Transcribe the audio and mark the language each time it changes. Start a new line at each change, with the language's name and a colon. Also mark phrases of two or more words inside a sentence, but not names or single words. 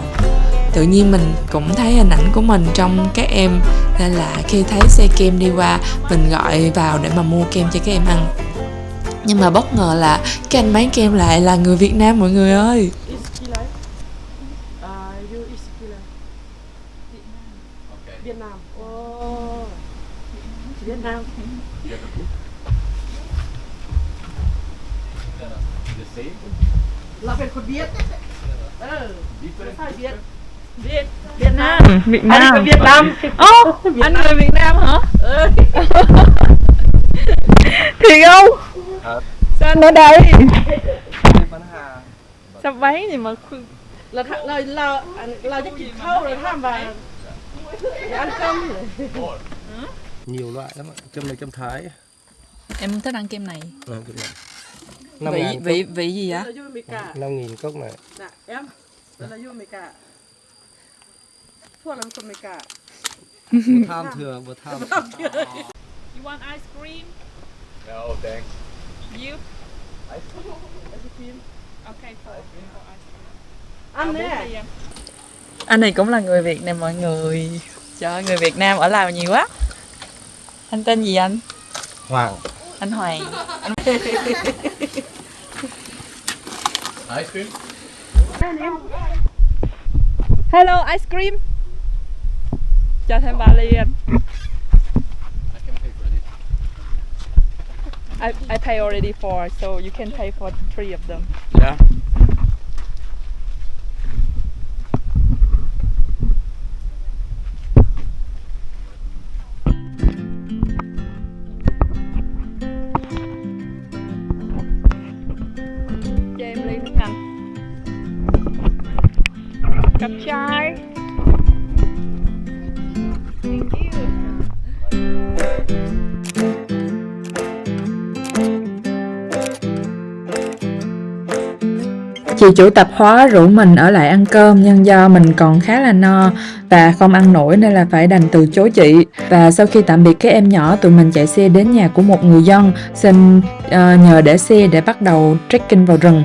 Vietnamese: Tự nhiên mình cũng thấy hình ảnh của mình trong các em, nên là khi thấy xe kem đi qua, mình gọi vào để mà mua kem cho các em ăn. Nhưng mà bất ngờ là cái anh bán kem lại là người Việt Nam mọi người ơi.
English: Iskilai. You Iskilai. Okay.
Vietnamese: Việt Nam. Oh. Việt Nam.
English: The same?
Thai: Là เป็นคนเวียด
English: Different?
Vietnamese: Phải Việt. Việt Nam. Việt Anh Nam. người Việt Nam. Anh người Việt Nam hả? Thiệt không? Sao anh ở đây? Sao bán gì mà
Thai: Là จะกินข้าวเลยห้ามไป
Vietnamese: ăn cơm nhiều loại lắm ạ. Cơm này cơm Thái. Em thích ăn kem này. Kem này. Vị gì vậy? 5.000 cốc này. Nè em, đó là vô America. Thua là
Thai: คนอเมริกา
Vietnamese: Vừa tham thường, vừa tham.
English: You want ice cream? No, thanks. You? Ice cream? Ice cream. Okay, for ice cream.
Vietnamese: Ăn nè. Anh này cũng là người Việt nè mọi người. Trời ơi, người Việt Nam ở Lào nhiều quá. Anh tên gì anh? Hoàng. Anh Hoàng.
English: Ice cream? Hello ice cream.
Vietnamese: Cho thêm vali anh.
English: I can pay for this. I pay already for, so you can pay for 3 of them. Yeah.
Vietnamese: Cho em ly nước anh. Cặp trai.
English: Thank you.
Vietnamese: Chị chủ tạp hóa rủ mình ở lại ăn cơm, nhưng do mình còn khá là no và không ăn nổi nên là phải đành từ chối chị. Và sau khi tạm biệt các em nhỏ, tụi mình chạy xe đến nhà của một người dân, xin nhờ để xe để bắt đầu trekking vào rừng.